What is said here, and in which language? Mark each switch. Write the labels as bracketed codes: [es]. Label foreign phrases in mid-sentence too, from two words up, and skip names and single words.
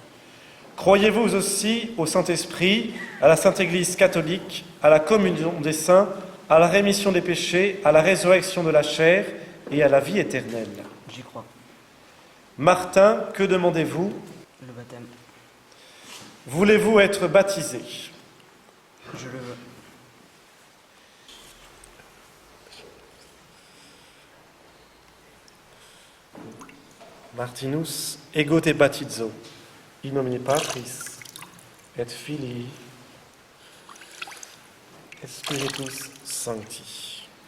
[fr] Croyez-vous aussi au Saint-Esprit, à la Sainte Église catholique, à la communion des saints, à la rémission des péchés, à la résurrection de la chair et à la vie éternelle ? J'y crois. Martin, que demandez-vous ? Le baptême, Voulez-vous être baptisé ? je le veux. [la] Martinus, ego te baptizo, in nomine Patris et Filii Spiritus Sancti.